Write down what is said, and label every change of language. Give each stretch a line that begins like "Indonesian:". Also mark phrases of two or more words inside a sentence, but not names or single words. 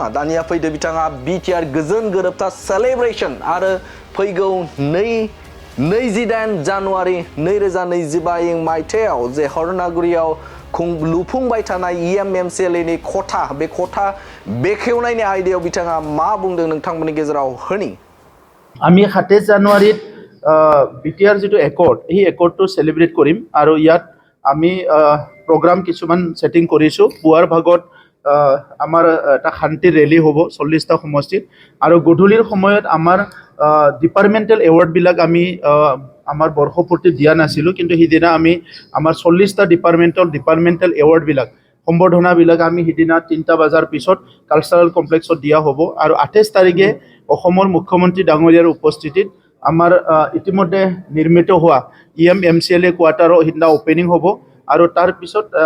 Bodo: दानिया फैदो बिथाङा बिटिआर गोजोन गोरोबथा सेलिब्रेशन आरो फैगौ 28 जानुवारि 2025 मायथाइयाव जे हरनागुरियाव लुफुंबाय थानाय एमसिएलएनि खथा बे खथा बेखेवनायनि आयदायाव बिथाङा मा बुंदों नोंथांमोननि गेजेराव होनि।
Assamese: আমি 27 জানুৱাৰীত বিটিআৰ যিটো একৰ্ড এই একৰ্ডটো সেলিব্ৰেট কৰিম আৰু ইয়াত আমি প্ৰগ্ৰাম কিছুমান সেটিং কৰিছোঁ। পুৱাৰ ভাগত আমাৰ এটা শান্তি ৰেলী হ'ব 40টা সমষ্টিত আৰু গধূলিৰ সময়ত আমাৰ
English: departmental awards
Assamese: আমি আমাৰ বৰ্ষপূৰ্তি দিয়া নাছিলোঁ কিন্তু সিদিনা আমি আমাৰ 40টা
English: departmental awards
Assamese: সম্বৰ্ধনাবিলাক আমি সিদিনা 3টা বজাৰ পিছত
English: cultural complex
Assamese: দিয়া হ'ব আৰু 28 তাৰিখে অসমৰ মুখ্যমন্ত্ৰী ডাঙৰীয়াৰ উপস্থিতিত আমাৰ ইতিমধ্যে নিৰ্মিত হোৱা এমচিএলএ কোৱাৰ্টাৰৰ সিদিনা ওপেনিং হ'ব আৰু তাৰ পিছত